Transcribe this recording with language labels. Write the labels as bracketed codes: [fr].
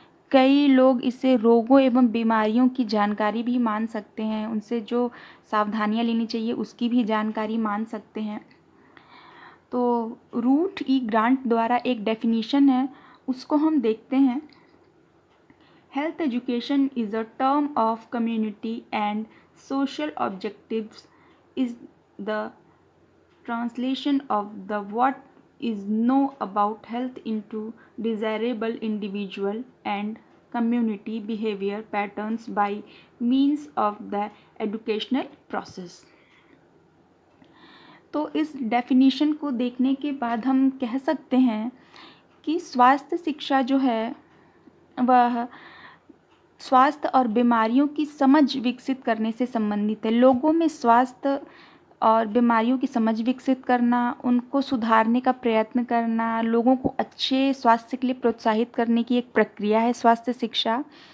[hi] कई लोग इसे रोगों एवं बीमारियों की जानकारी भी मान सकते हैं, उनसे जो सावधानियां लेनी चाहिए उसकी भी जानकारी मान सकते हैं। तो रूट ई ग्रांट द्वारा एक डेफिनेशन है, उसको हम देखते हैं। [en] Health education is a term of community and social objectives is the translation of the what is know about health into desirable individual and community behavior patterns by means of the educational process। [hi] तो इस definition को देखने के बाद हम कह सकते हैं कि स्वास्थ्य शिक्षा जो है वह स्वास्थ्य और बीमारियों की समझ विकसित करने से संबंधित है। लोगों में स्वास्थ्य और बीमारियों की समझ विकसित करना, उनको सुधारने का प्रयत्न करना, लोगों को अच्छे स्वास्थ्य के लिए प्रोत्साहित करने की एक प्रक्रिया है स्वास्थ्य शिक्षा।